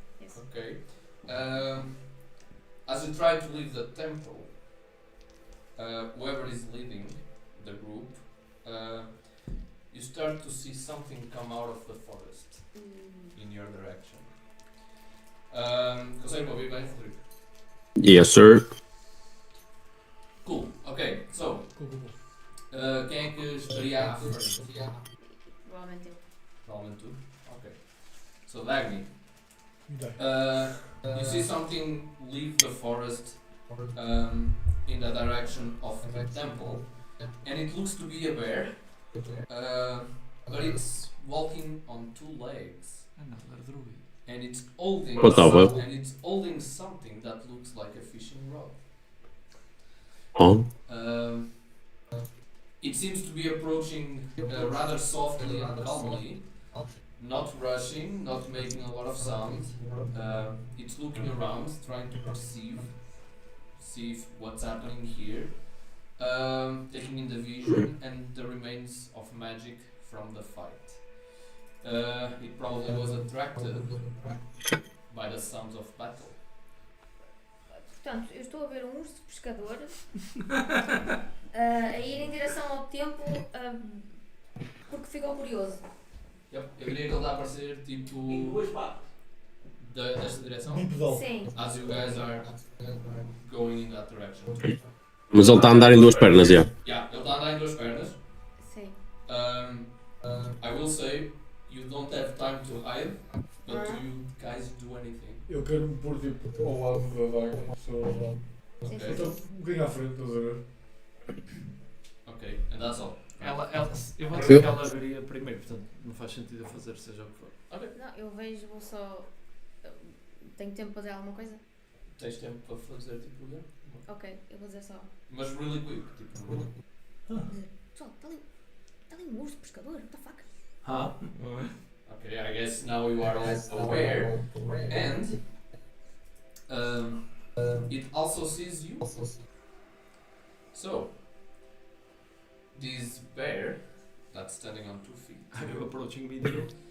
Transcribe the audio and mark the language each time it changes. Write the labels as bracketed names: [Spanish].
[English] Yes. Okay. As you try to leave the temple, whoever is leading the group, you start to see something come out of the forest in your direction. [Portuguese] Consegue me ouvir bem, Rodrigo? [English] Yes, sir. Cool. Okay, so [Portuguese] quem é que estaria à frente? Provavelmente eu. Provavelmente tu. Okay. So Dagny. [English] You see something leave the forest in the direction of the temple, and it looks to be a bear, but it's walking on two legs, Another druid. and it's holding What the hell? and it's holding something that looks like a fishing rod. Oh. It seems to be approaching rather softly and calmly, not rushing, not making a lot of sound. It's looking around, trying to see what's happening here, taking in the vision and the remains of magic from the fight. It probably was attracted by the sounds of battle. [Portuguese] Portanto, eu estou a ver um urso pescador a ir em direção ao templo porque ficou curioso. [English] Yep. [Portuguese] Eu diria que ele está a aparecer tipo desta direção. [English] Bipedal. [Portuguese] Sim. [English] As you guys are going in that direction. [Portuguese] Mas ele está a andar em duas pernas, já. Yeah, ele está a andar em duas pernas. Sim. [English] I will say you don't have time to hide, but do you guys do anything? [Portuguese] Eu quero me pôr tipo ao lado da daga. Só ao lado. Sim, Ok. Então, um bocadinho à frente, estás a ver? [English] Okay, and that's all. [Portuguese] Eu vou dizer que ela veria primeiro, portanto não faz sentido eu fazer seja o que for. Não, eu vejo, vou só. Tenho tempo para fazer alguma coisa? Tens tempo para fazer tipo olhar? Ok, eu vou dizer só. Mas [English] really quick, [Portuguese] tipo. Pessoal, está ali um urso pescador, [English] what the fuck? Ah? Okay, I guess now you are all aware, and it also sees you. So this bear that's standing on 2 feet, Are you approaching me there?